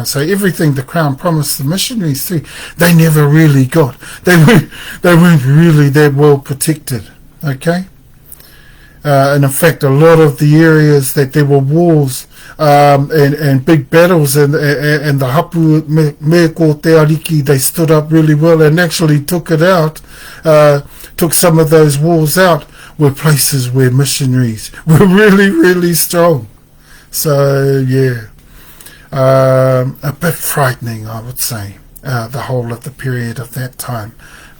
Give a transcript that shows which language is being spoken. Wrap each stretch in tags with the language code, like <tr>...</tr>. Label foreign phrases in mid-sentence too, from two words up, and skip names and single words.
<en>So everything the Crown promised the missionaries too, they never really got. They weren't really that well protected. Okay, and in fact, a lot of the areas that there were wars and big battles, and the</en> <mi>Hapu me ko te ariki,</mi> <en>they stood up really well and actually took it out. Took some of those walls out, were places where missionaries were really, really strong. So, a bit frightening, I would say, the whole of the period of that time.</en>